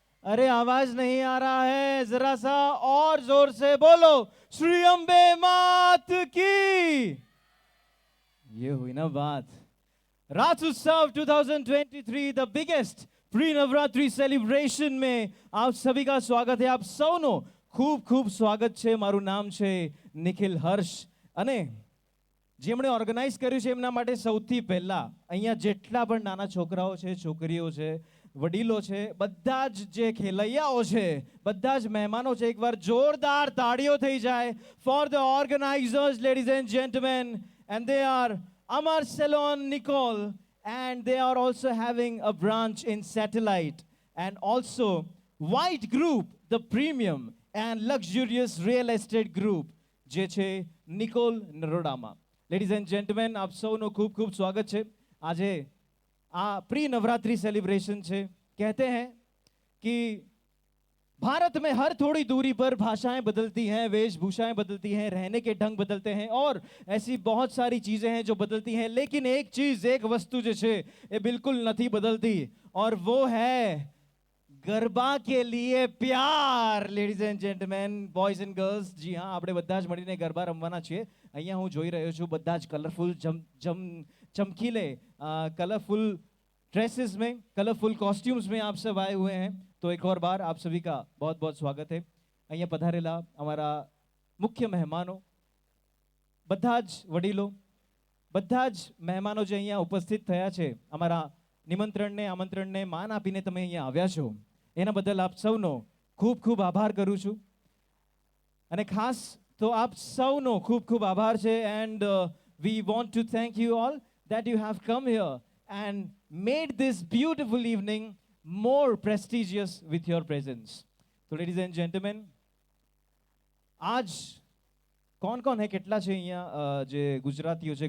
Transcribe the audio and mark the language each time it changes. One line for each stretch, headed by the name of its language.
Hindi: अरे आवाज नहीं आ रहा है, जरा सा और जोर से बोलो श्री अम्बे मात की. ये हुई ना बात. रास उत्सव 2023 the biggest pre Navratri celebration में आप सभी का स्वागत है.
Gujarati: आप સૌનો ખૂબ ખૂબ સ્વાગત છે. મારું નામ છે નિખિલ હર્ષ અને જેમણે ઓર્ગેનાઇઝ કર્યું છે એમના માટે સૌથી પહેલા અહીંયા જેટલા પણ નાના છોકરાઓ છે, છોકરીઓ છે, વડીલો છે, બધા જ જે ખેલૈયાઓ છે, બધા જ મહેમાનો છે, એકવાર જોરદાર તાળીઓ થઈ જાય
English: For the organisers, ladies and gentlemen. And they are Amar Salon Nicole, and they are also having a branch in Satellite, and also White Group, the premium and luxurious real estate group,
Gujarati: જે છે Nikol નરોડામાં. Ladies and gentleman, આપ સૌનું ખૂબ ખૂબ સ્વાગત છે. આજે આ પ્રી નવરાત્रि सेलिब्रेशन છે.
Hindi: कहते हैं कि भारत में हर थोड़ी दूरी पर भाषाएं बदलती हैं, वेशभूषाएं बदलती हैं, रहने के ढंग बदलते हैं और ऐसी बहुत सारी चीजें हैं जो बदलती हैं, लेकिन एक चीज, एक वस्तु जो है ये बिल्कुल नहीं बदलती और वो है गरबा के लिए प्यार.
English: ladies and gentlemen, boys and girls,
Hindi: जी हाँ,
Gujarati: આપણે બધા જ મળીને ગરબા રમવાના છીએ. અહીંયા હું જોઈ રહ્યો છું બધા જ કલરફુલ
Hindi: चमकीले कलरफुल ड्रेसेस में, कलरफुल कॉस्ट्यूम्स में आप सब आए हुए हैं. तो एक और बार आप सभी का बहुत बहुत स्वागत है.
Gujarati: અહીંયા પધારેલા અમારા મુખ્ય મહેમાનો, બધા જ વડીલો, બધા જ મહેમાનો જે અહીંયા ઉપસ્થિત થયા છે, અમારા નિમંત્રણને, આમંત્રણને માન આપીને તમે અહીંયા આવ્યા છો, એના બદલ આપ સૌનો ખૂબ ખૂબ આભાર કરું છું. અને ખાસ તો આપ સૌનો ખૂબ ખૂબ આભાર છે.
English: And we want to thank you all that you have come here and made this beautiful evening more prestigious with your presence. So ladies and gentlemen,
Hindi: आज कौन कौन है,
Gujarati: કેટલા છે અહીંયા જે ગુજરાતીઓ છે?